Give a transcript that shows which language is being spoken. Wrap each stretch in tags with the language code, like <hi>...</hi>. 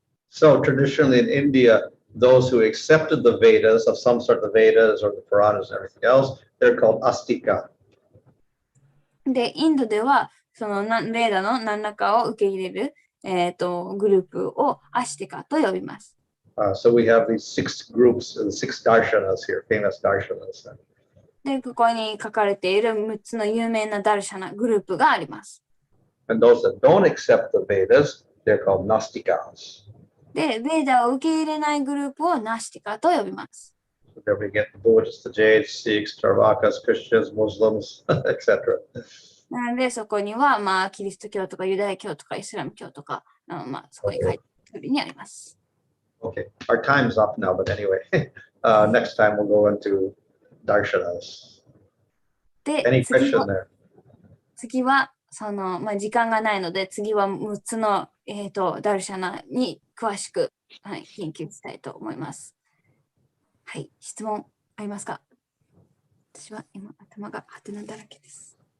<en>So traditionally in India, those who accepted the Vedas of some sort of the Vedas or the Puranas and everything else, they're called Astika.</en> <ja>で、インドではそのベーダの何らかを受け入れる、グループをアシティカと呼びます。</ja> <en>So we have these 6 groups, 6 darshanas here, famous darshanas.</en> <ja>で、ここに書かれている6つの有名なダルシャナグループがあります。</ja> <en>And those that don't accept the Vedas, they're called Nastikas.</en> <ja>で、ベーダを受け入れないグループをナシティカと呼びます。</ja> <en>So there we get the Buddhists, the Jains, Sikhs, Charvakas, Christians, Muslims, etc.</en> <ja>なので、そこには、キリスト教とかユダヤ教とかイスラム教とか、そこに書いてあるようにあります。</ja> <en>Okay, our time's up now, but anyway, next time we'll go into darshanas. Any question there?</en> <ja>次は時間がないので、次は6つの、ダルシャナに詳しく、研究したいと思います。はい、質問ありますか？私は今頭がハテナだらけです。</ja>